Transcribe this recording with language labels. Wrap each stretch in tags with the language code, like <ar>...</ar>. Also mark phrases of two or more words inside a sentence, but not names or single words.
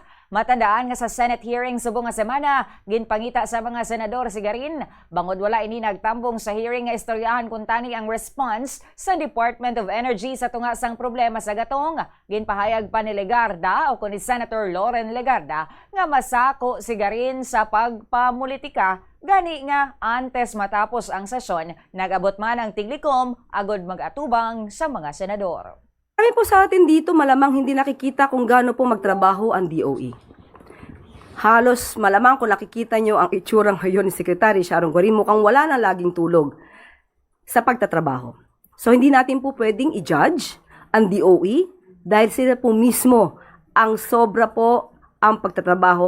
<hil>Matandaan nga sa</hil> <en>Senate hearing</en> <hil>subong nga semana, ginpangita sa mga senador si Garin, bangod wala ini nagtambong sa hearing nga istoryahan kung tani ang response sa Department of Energy sa tunga sang problema sa gatong. Ginpahayag pa ni Legarda o kun ni Senator Loren Legarda nga masako si Garin sa pagpamulitika. Gani nga, antes matapos ang sesyon, nag-abot man ang tiglikom agod mag-atubang sa mga senador.</hil> <tl>Kami po sa atin dito malamang hindi nakikita kung gaano po magtrabaho ang DOE. Halos malamang kung nakikita nyo ang itsurang ngayon ni Secretary Sharon Garin, mukhang wala na laging tulog sa pagtatrabaho. So hindi natin po pwedeng i-judge ang DOE dahil sila po mismo ang sobra po ang pagtatrabaho.</tl>